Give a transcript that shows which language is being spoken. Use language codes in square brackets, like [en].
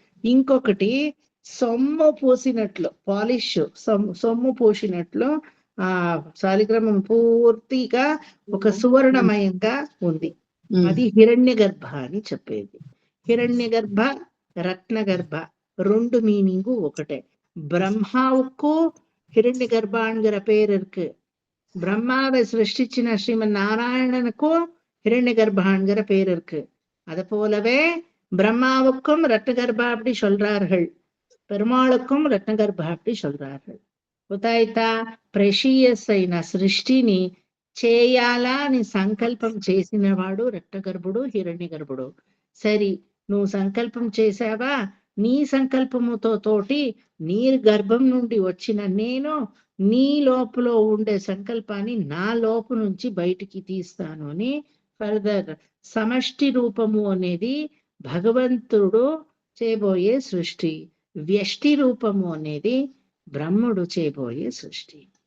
[te] ఇంకొకటి సొమ్ము పూసినట్లు పాలిష్ సొమ్ము పూసినట్లు ఆ శాలిగ్రామం పూర్తిగా ఒక సువర్ణమయంగా ఉంది. అది హిరణ్య గర్భ అని చెప్పేది. హిరణ్య గర్భ రత్న గర్భ రెండు மீனிங்கு ఒకటే. [ta] பிரம்மாவுக்கு హిరణ్య గర్భాங்கிற பேர் இருக்கு. பிரம்மாவை சிருஷ்டிச்சின ஸ்ரீமன் நாராயணனுக்கும் హిరణ్య గర్భாங்கிற பேர் இருக்கு. அது போலவே பிரம்மாவுக்கும் ரத்ன கர்ப்பா அப்படி சொல்றார்கள், பெருமாளுக்கும் రత్న గర్భ அப்படி சொல்றார்கள். [te] ఉతాయితా ప్రెషియస్ అయిన సృష్టిని చేయాలా అని సంకల్పం చేసిన వాడు రత్నగర్భుడు హిరణ్య గర్భుడు. సరి నువ్వు సంకల్పం చేసావా, నీ సంకల్పముతో తోటి నీ గర్భం నుండి వచ్చిన నేను నీ లోపల ఉండే సంకల్పాన్ని నా లోపు నుంచి బయటికి తీస్తాను అని ఫర్దర్ సమష్టి రూపము అనేది భగవంతుడు చేయబోయే సృష్టి, వ్యష్టి రూపము అనేది బ్రహ్ముడు చేయబోయే సృష్టి.